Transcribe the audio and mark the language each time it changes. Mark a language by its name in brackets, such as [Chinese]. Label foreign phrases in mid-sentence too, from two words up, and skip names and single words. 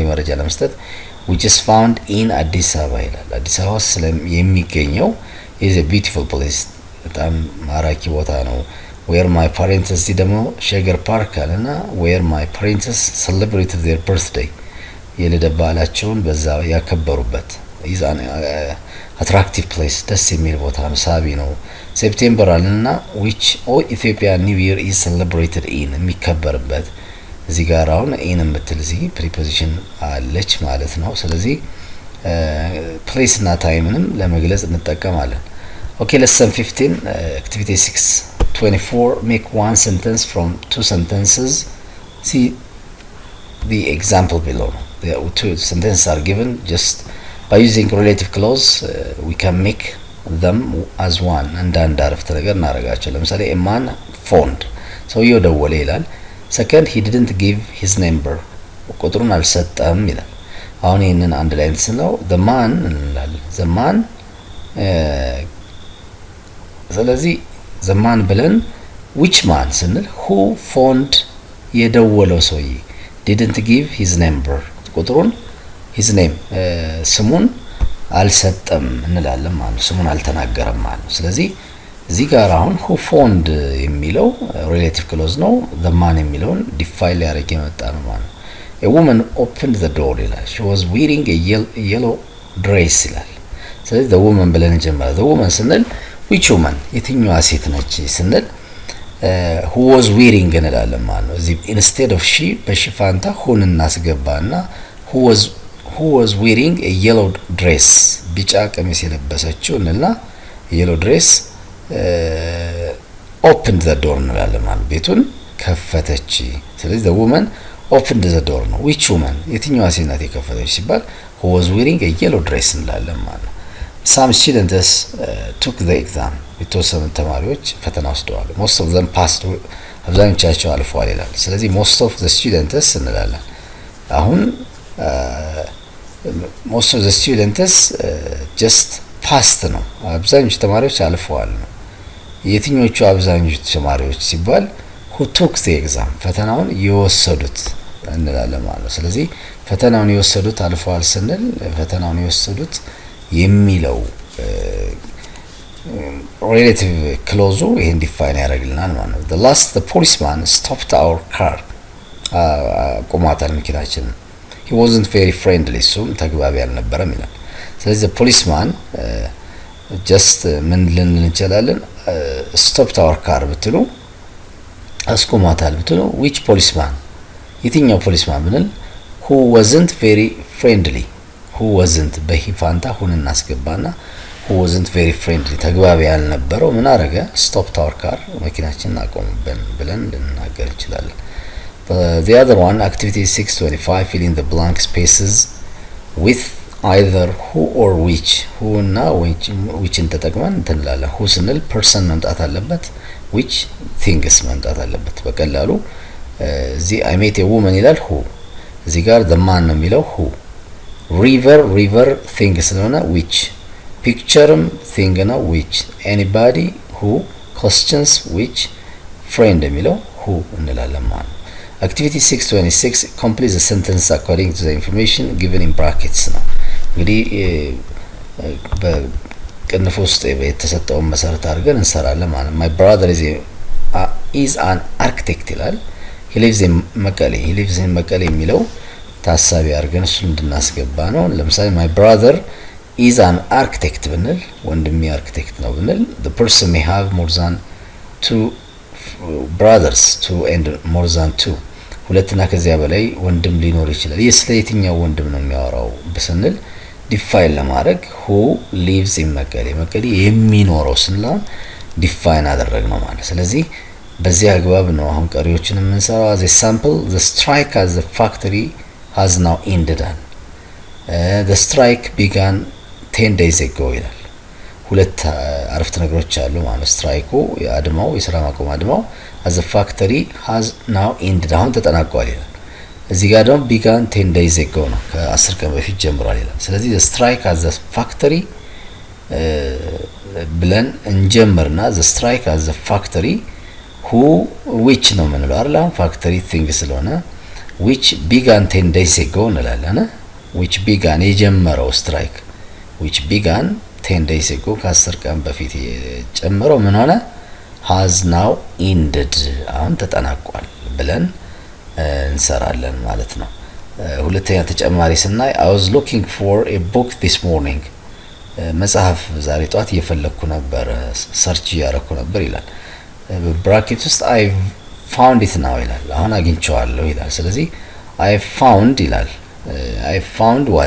[Amharic] መረጃ ለመስጠት [English] which is found in [Amharic] አዲስ አበባ ይላል። አዲስ አበባ የሚገኘው [English] is a beautiful place [Amharic] በጣም ማራኪ ቦታ ነው። where [English] my parents [Amharic] እዚህ ደግሞ ሸገር ፓርክ አለና [English] where my parents celebrated their birthday [Amharic] የልደት በዓላቸውን በዛ ያከበሩበት [English] is an attractive place [Amharic] ደስ የሚል ቦታ ነው፣ ሳቢ ነው። ሴፕቴምበር አለና [English] which all Ethiopian New Year is celebrated in [Amharic] የሚከበርበት እዚህ ጋር አሁን in የምትል እዚህ preposition አለች ማለት ነው። ስለዚህ [English] place [Amharic] እና timeንም ለመግለጽ እንጠቀማለን። [English] okay lesson 15 activity 6 24 make one sentence from two sentences. see the example below. The two sentences are given. Just by using relative clause we can make them as one [Amharic] አንዳንድ አረፍተ ነገር እናደርጋቸው። ለምሳሌ [English] a man phoned [Amharic] ሰውየው ደወለ ይላል። [English] second he didn't give his number [Amharic] ቁጥሩን አልሰጠም ይላል። አሁን ይሄንን አንድ ላይ እንስለው [English] the man እንላለን። the man [Amharic] ስለዚህ [English] the man [Amharic] ብለን [English] which man [Amharic] ስንል [English] who phoned [Amharic] የደወለው ሰውዬ [English] didn't give his number [Amharic] ቁጥሩን [English] his name [Amharic] ስሙን አልሰጠም እንላለን ማለት ነው። ስሙን አልተናገረም ማለት ነው። ስለዚህ እዚህ ጋር አሁን [English] who phoned [Amharic] የሚለው [English] relative clause [Amharic] ነው። [English] the man [Amharic] የሚለውን define ሊያደርግ የመጣ ነው ማለት ነው። [English] a woman opened the door ይላል። she was wearing a yellow dress [Amharic] ይላል። ስለዚህ [English] the woman [Amharic] ብለን እንጀምራለን። [English] the woman ስንል which woman [Amharic] የትኛዋ ሴት ነች ስንል [English] who was wearing [Amharic] እንላለን ማለት ነው። እዚህ [English] instead of she [Amharic] በሺ ፋንታ [English] whoን እናስገባና who was wearing a yellow dress [Amharic] ቢጫ ቀሚስ የለበሰችው እንልና [English] yellow dress opened the door [Amharic] እንላለን ማለት ቤቱን ከፈተች። ስለዚህ [English] the woman opened the door ነው። which woman [Amharic] የትኛዋ ሴት ናት የከፈተች ሲባል [English] who was wearing a yellow dress [Amharic] እንላለን ማለት ነው። [English] some students took the exam [Amharic] የተወሰኑ ተማሪዎች ፈተና ወስደዋል። [English] most of them passed [Amharic] አብዛኞቻቸው አልፈዋል ይላል። ስለዚህ [English] most of the students [Amharic] እንላለን። አሁን [English] most of the students just passed [Amharic] ነው። አብዛኞቹ ተማሪዎች አልፈዋል ነው። የትኞቹ አብዛኞቹ ተማሪዎች ሲባል [English] who took the exam [Amharic] ፈተናውን የወሰዱት እንላለን ማለት ነው። ስለዚህ ፈተናውን የወሰዱት አልፈዋል ስንል ፈተናውን የወሰዱት የሚለው [English] relative clause [Amharic] ይሄን ዲፋይን ያደርግልናል ማለት ነው። [English] the policeman stopped our car [Amharic] ቆሟታል መኪናችን [English] he wasn't very friendly [Amharic] እሱም ተግባቢ አልነበረም ይላል። ስለዚህ [English] the policeman [Amharic] ጀስት ምን ልንል እንችላለን? [English] stop our car [Amharic] ብትሉ አስቆሟታል ብትሉ [English] which policeman [Amharic] የትኛው ፖሊስማን ብንል [English] who wasn't very friendly who wasn't [Amharic] በሂፋንታ ሁን እናስገባና [English] who wasn't very friendly [Amharic] ተግባቢ ያልነበረው ምን አረገ? [English] stop our car [Amharic] መኪናችንን አቆመብን ብለን ልንናገር እንችላለን። [English] The other one, activity 625, fill in the blank spaces with either who or which who [Amharic] እና whichን ተጠቅመን እንላለን። who ስንል ፐርሰን መምጣት አለበት፣ [English] which things [Amharic] መምጣት [English] አለበት። [Amharic] በቀላሉ እዚህ [English] I met a woman ይላል who፣ [Amharic] እዚህ ጋር [English] the man [Amharic] ነው የሚለው [English] who፣ river thing ስለሆነ which፣ pictureም thing ነው which፣ anybody who፣ questions which፣ friend የሚለው who [Amharic] እንላለን ማለት ነው። [English] Activity 626, complete the sentence according to the information given in brackets [Amharic] ነው። እንግዲህ በቅንፍ ውስጥ የተሰጠውን መሰረት አድርገን እንሰራለን ማለት ነው። [English] My brother is an architect [Amharic] ይላል። [English] He lives in [Amharic] መቀሌ የሚለው ታሳቢ አድርገን እሱን እንድናስገባ ነው። ለምሳሌ [English] my brother is an architect [Amharic] ብንል ወንድሜ አርክቴክት ነው ብንል [English] the person may have more than two brothers, two and more than two [Amharic] ሁለትና ከዚያ በላይ ወንድም ሊኖር ይችላል። ይህ ስለ የትኛው ወንድም ነው የሚያወራው ብስንል ዲፋይን ለማድረግ [English] who lives in [Amharic] መቀሌ የሚኖረው ስንል ዲፋይን አደረግ ነው ማለት። ስለዚህ በዚህ አግባብ ነው አሁን ቀሪዎችን የምንሰራው። [English] as a sample, the strike at the factory has now ended. The strike began 10 days ago [Amharic] ይላል። ሁለት አረፍተ ነገሮች አሉ ማለት ስትራይኩ የአድማው የሥራ ማቆም አድማው [English] as a factory has now ended [Amharic] አሁን ተጠናቋል ይላል። እዚህ ጋር ደግሞ [English] began 10 days ago [Amharic] ነው ከ10 ቀን በፊት ጀምሯል ይላል። ስለዚህ [English] the strike at the factory [Amharic] ብለን እንጀምርና [English] the strike at the factory who which [Amharic] ነው የምንለው አይደል? [English] አሁን factory thing ስለሆነ which began 10 days ago እንላለን። which began የጀመረው ስትራይክ which began 10 days ago [Amharic] ከ10 ቀን በፊት የጨመረው ምን ሆነ? [English] has now ended [Amharic] አሁን ተጠናቋል ብለን እንሰራለን ማለት ነው። ሁለተኛ ተጨማሪ ስናይ [English] I was looking for a book this morning [Amharic] መጽሐፍ ዛሬ ጧት እየፈለኩ ነበር ሰርች እያደረኩ ነበር ይላል። በብራኬት ውስጥ [English] I found it now [Amharic] ይላል። አሁን አግኝቼዋለሁ ይላል። ስለዚህ [English] I found [Amharic] ይላል። [English] I found what?